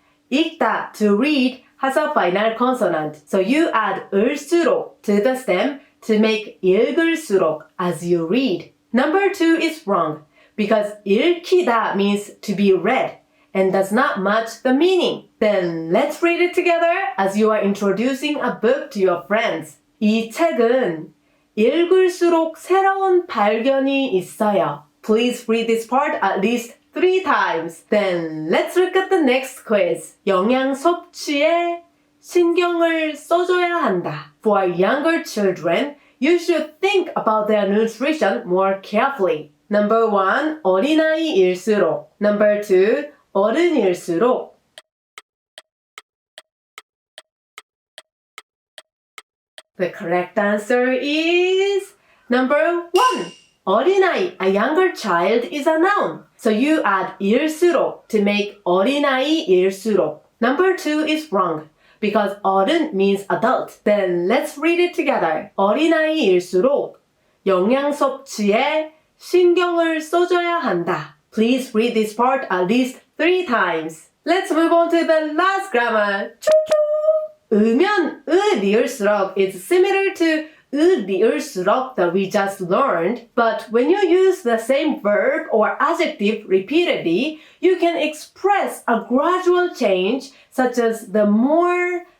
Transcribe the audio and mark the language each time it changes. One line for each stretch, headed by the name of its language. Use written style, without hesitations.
English: 읽다, to read, has a final consonant. So you add 을수록 to the stem to make 읽을수록 as you read. Number 2 is wrong because 읽히다 means to be read and does not match the meaning. Then let's read it together as you are introducing a book to your friends.
Korean: 이 책은 읽을수록 새로운 발견이 있어요.
English: Please read this part at least 3 times. Then let's look at the next quiz.
Korean: 영양 섭취에 신경을 써줘야 한다.
English: For younger children, you should think about their nutrition more carefully. Number 1, 어린아이일수록. Number 2, 어른일수록. The correct answer is number 1. 어린아이, a younger child, is a noun. So you add 일수록 to make 어린아이일수록. Number 2 is wrong because 어른 means adult. Then let's read it together.
Korean: 어린아이일수록 영양 섭취에 신경을 써줘야 한다.
English: Please read this part at least 3 times. Let's move on to the last grammar. 으면 리을수록 is similar to 리을수록 that we just learned, but when you use the same verb or adjective repeatedly, you can express a gradual change such as the more.